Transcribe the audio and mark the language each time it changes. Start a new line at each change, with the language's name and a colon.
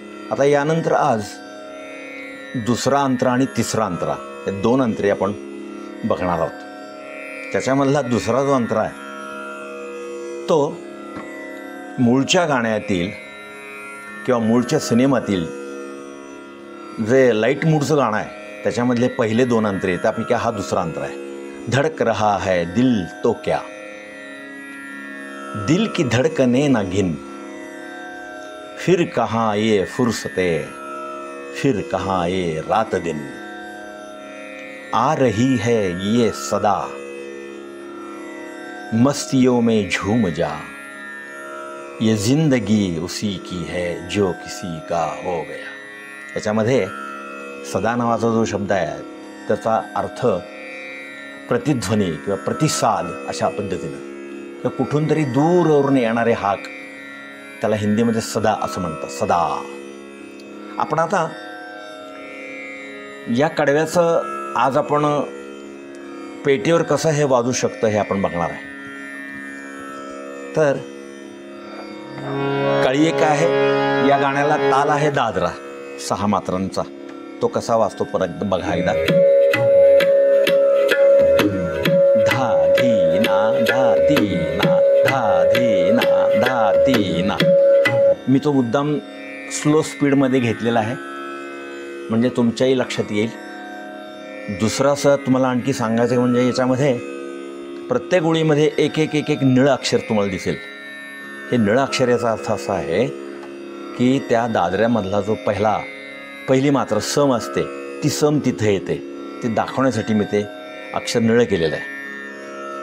Marathi: आता यानंतर आज दुसरा अंतरा आणि तिसरा अंतरा हे दोन अंतरे आपण बघणार आहोत। त्याच्यामधला दुसरा जो अंतरा आहे तो मूळच्या गाण्यातील किंवा मूळच्या सिनेमातील जे लाईट मूडचं गाणं आहे त्याच्यामधले पहिले दोन अंतरे, त्यापैकी हा दुसरा अंतरा आहे।
Hindi: धड़क रहा है दिल तो क्या, दिल की धड़कने ना गिन, फिर कहाँ ये फुर्सते, फिर कहाँ ये रात दिन, आ रही है ये सदा, मस्तियों में झूम जा, ये जिंदगी उसी की है जो किसी का हो गया।
Marathi: याच्यामध्ये सदा नावाचा जो शब्द आहे त्याचा अर्थ प्रतिध्वनी किंवा प्रतिसाद अशा पद्धतीनं किंवा कुठून तरी दूरवरून येणारे हाक, त्याला हिंदीमध्ये सदा असं म्हणतात, सदा। आपण आता या कडव्याचं आज आपण पेटीवर कसं हे वाजू शकतं हे आपण बघणार आहे। तर कळी एक आहे, या गाण्याला ताल आहे दादरा 6 मात्रांचा, तो कसा वाजतो परत बघा एकदा। धा धीना धा तीना धा धीना धा तीना। मी तो मुद्दाम स्लो स्पीडमध्ये घेतलेला आहे म्हणजे तुमच्याही लक्षात येईल। दुसरं असं तुम्हाला आणखी सांगायचं म्हणजे याच्यामध्ये प्रत्येक ओळीमध्ये एक एक एक एक निळं अक्षर तुम्हाला दिसेल। हे निळं अक्षर याचा अर्थ असा आहे की त्या दादऱ्यामधला जो पहिली मात्र सम असते ती सम तिथे येते, ते दाखवण्यासाठी मी ते अक्षर निळं केलेलं आहे।